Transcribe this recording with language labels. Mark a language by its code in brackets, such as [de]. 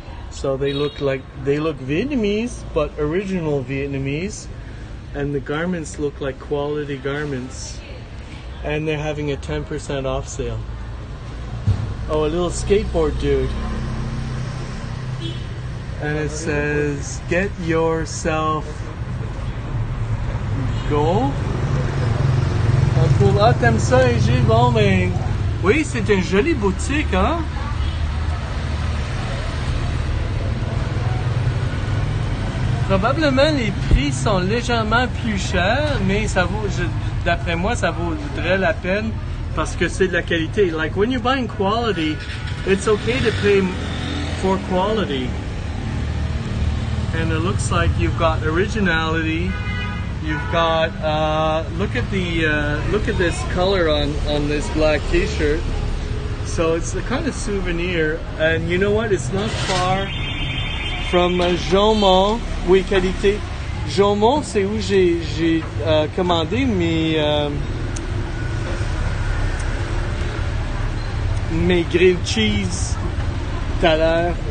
[en] So they look Vietnamese, but original Vietnamese, and the garments look like quality garments, and they're having a 10% off sale. Oh, a little skateboard dude, and it says, "Get yourself go." [fr] Ah, t'aimes ça, Gilles? Bon, ben, oui, c'est une jolie boutique, hein? Probablement, les prix sont légèrement plus chers, mais ça vaut, d'après moi, ça vaudrait la peine parce que c'est de la qualité. [en] Like, when you're buying quality, it's okay to pay for quality. And it looks like you've got originality. You've got look at this color on this black t-shirt. So it's a kind of souvenir, and you know what? It's not far from Jaumont. [fr] Oui, qualité. Jaumont, c'est où j'ai commandé mes grilled cheese tout à l'heure.